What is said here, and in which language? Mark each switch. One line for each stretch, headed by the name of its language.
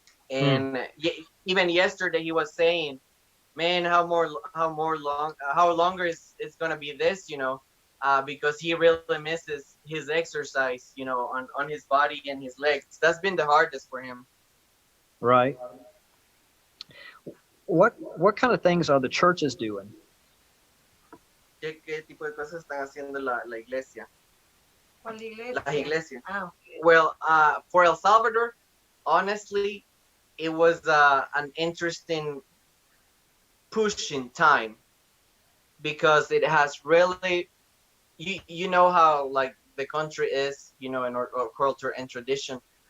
English: And even yesterday, he was saying, "Man, how longer is it's gonna be this?" Because he really misses his exercise, on his body and his legs. That's been the hardest for him. Right. What kind of things are the churches doing?
Spanish: ¿Qué tipo de cosas están haciendo la iglesia? Con la iglesia. Las iglesias.
English: Okay. Well, for El Salvador, honestly, it was an interesting pushing time because it has really, you know how like the country is, in our culture and tradition.